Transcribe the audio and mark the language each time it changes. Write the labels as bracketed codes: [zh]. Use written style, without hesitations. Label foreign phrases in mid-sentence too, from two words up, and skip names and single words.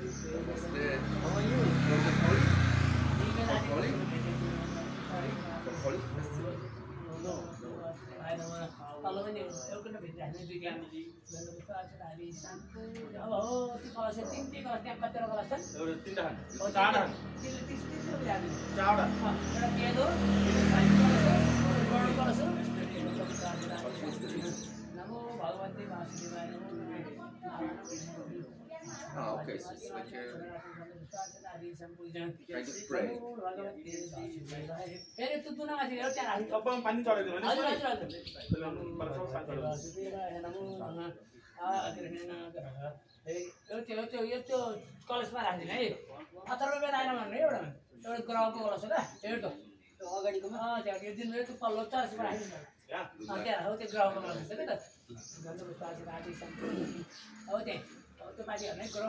[ne] तल पनि एउटा भेटिराख्ने दुई फ्यामिली अब हो त्यो कलश तिनटै कलश त्यहाँ कतिवटा कलश छन् एउटा पेदो कलश [sa] नमो भगवते वासुदेवाय [en] Okay, so it's like kind of pray. [ne] पानी चढाइदिनु त्यो कलशमा राखिदिनु है अथर्ववेद आएन भन्नु एउटा ग्रहको कलश हो त एउटा अगाडिको त्यहाँ यो दिन त्यो पल्लो चर्चमा राखिदिनु त्यहाँ हो त्यो ग्रहको कलश छ कि त हो त्यहाँ त्यो मान्छेहरूलाई